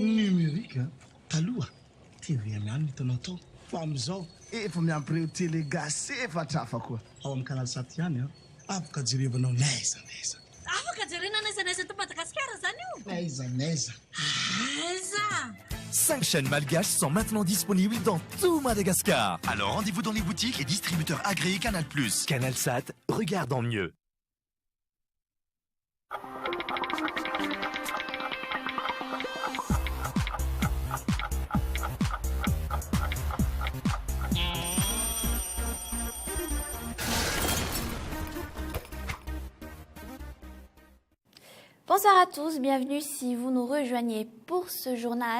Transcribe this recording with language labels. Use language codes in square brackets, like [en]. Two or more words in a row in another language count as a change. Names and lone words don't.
[mg] Numerika. Taloha, TV ihany hitanao tao. Fa amizao, efa miampireo télé gasy efatra hafa koa. Ao amin'ny canal 7 ihany afaka jerevanao naiza. Afaka jerena naiza to Madagascar zany io. Naiza. Aiza. [fr] 5 chaînes malgaches sont maintenant disponibles dans tout Madagascar. Alors rendez-vous dans les boutiques et distributeurs agréés Canal+. CanalSat, regarde en mieux. Bonsoir à tous, bienvenue si vous nous rejoignez pour ce journal.